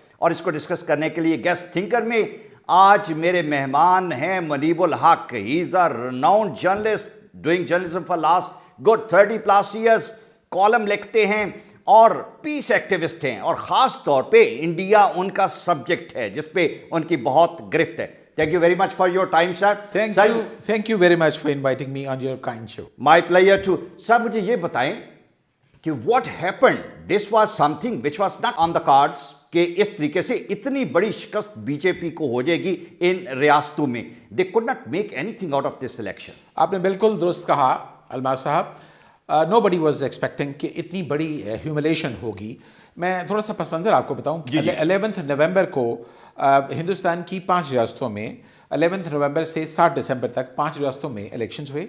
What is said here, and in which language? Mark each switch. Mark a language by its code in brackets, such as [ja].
[hi] और इसको डिस्कस करने के लिए गेस्ट थिंकर में आज मेरे मेहमान हैं मुनीबुल हक। [en] He is a renowned journalist doing journalism for last good 30+ years. [hi] Column लिखते हैं और पीस एक्टिविस्ट हैं और ख़ास तौर पे इंडिया उनका सब्जेक्ट है जिस पे उनकी बहुत गिरफ्त है। [en] Thank you very much for your time, sir. Thank you very much for inviting me on your kind show. My pleasure too. Sir, [hi] मुझे ये बताएं कि [en] what happened? This was something which was not on the cards [hi] कि इस तरीके से इतनी बड़ी शिकस्त बीजेपी को हो जाएगी इन रियासतों में। [en] They could not make anything out of this election. [hi] आपने बिल्कुल दुरुस्त कहा अलमास साहब। [en] Nobody was expecting [hi] कि इतनी बड़ी ह्यूमिलेशन होगी। मैं थोड़ा सा पस मंज़र आपको बताऊं। 11 नवंबर को हिंदुस्तान की 5 रियासतों में 11 नवंबर से 7 दिसंबर तक 5 रियासतों में इलेक्शंस हुए।